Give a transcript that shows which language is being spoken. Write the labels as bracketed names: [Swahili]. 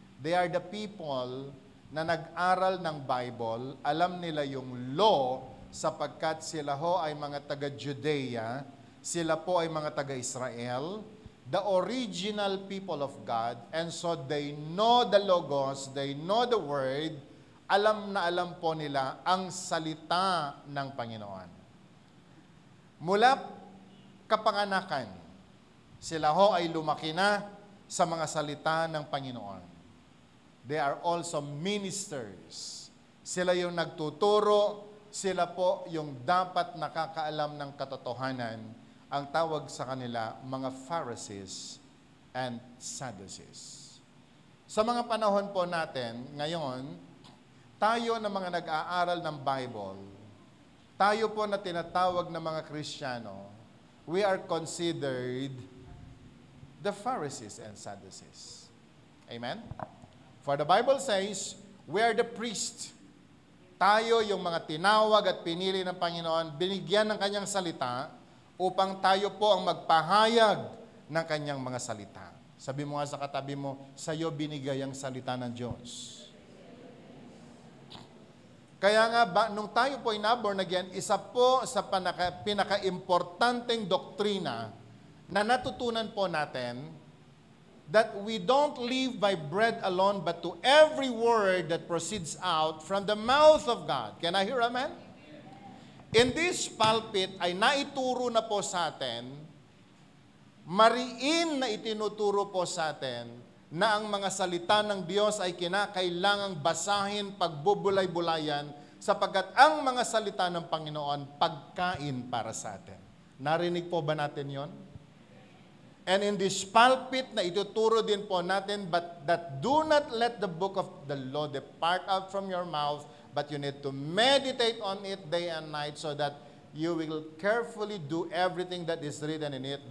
[English] They are the people [Filipino] na nag-aral ng Bible, alam nila yung law sapagkat sila ho ay mga taga-Judea, sila po ay mga taga-Israel, [English] the original people of God, and so they know the Logos, they know the Word, [Filipino] alam na alam po nila ang salita ng Panginoon. Mula kapanganakan, sila ho ay lumaki na sa mga salita ng Panginoon. [English] They are also ministers. [Filipino] Sila yung nagtuturo, sila po yung dapat nakakaalam ng katotohanan. Ang tawag sa kanila, mga Pharisees and Sadducees. Sa mga panahon po natin, ngayon, tayo na mga nag-aaral ng Bible, tayo po na tinatawag na mga Kristiyano, [English] we are considered the Pharisees and Sadducees. Amen? For the Bible says, we are the priest. [Filipino] Tayo yung mga tinawag at pinili ng Panginoon, binigyan ng kanyang salita upang tayo po ang magpahayag ng kanyang mga salita. Sabi mo nga sa katabi mo, sa'yo binigay ang salita ng Diyos. Kaya nga, nung tayo po ay na-born again, isa po sa pinaka-importanteng doktrina na natutunan po natin [English] that we don't live by bread alone, but to every word that proceeds out from the mouth of God. Can I hear amen? In this pulpit [Filipino] ay naituro na po sa atin, mariin na itinuturo po sa atin, na ang mga salita ng Diyos ay kinakailangang basahin, pagbubulay-bulayan, sapagkat ang mga salita ng Panginoon, pagkain para sa atin. Narinig po ba natin yon? [English] And in this pulpit [Filipino] na ituturo din po natin, [English] but that do not let the book of the law depart out from your mouth, but you need to meditate on it day and night so that you will carefully do everything that is written in it.